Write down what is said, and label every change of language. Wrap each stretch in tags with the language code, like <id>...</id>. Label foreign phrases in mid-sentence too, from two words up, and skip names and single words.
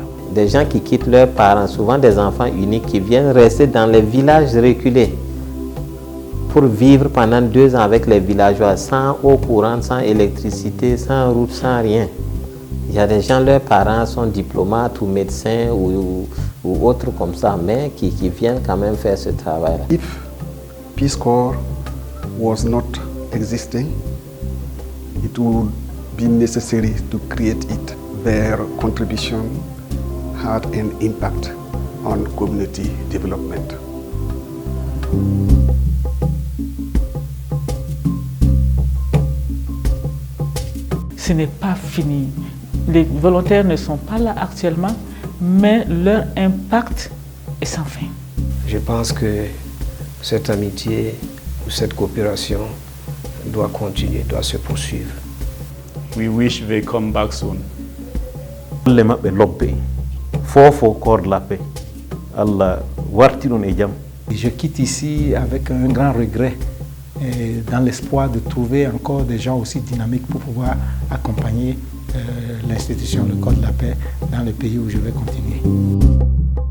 <fr>Des gens qui quittent leurs parents, souvent des enfants uniques qui viennent rester dans les villages reculés pour vivre pendant 2 ans avec les villageois, sans eau courante, sans électricité, sans route, sans rien. Il y a des gens, leurs parents sont diplomates ou médecins ou autres comme ça, mais qui viennent quand même faire ce travail-là.</fr> <en>If Peace Corps was not existing, it would be necessary to create it. Their contribution had an impact on community development.</en> <fr>Ce n'est pas fini. Les volontaires ne sont pas là actuellement, mais leur impact est sans fin. Je pense que cette amitié ou cette coopération doit continuer, doit se poursuivre.</fr> <en>We wish they come back soon.</en> <ff>Le maɓɓe lobbe fofo</ff> <fr>corps de la paix</fr> <ff>Allah warti ɗon e jaam.</ff> <fr>Je quitte ici avec un grand regret et dans l'espoir de trouver encore des gens aussi dynamiques pour pouvoir accompagner l'institution, le corps de la paix dans le pays où je vais continuer.</fr>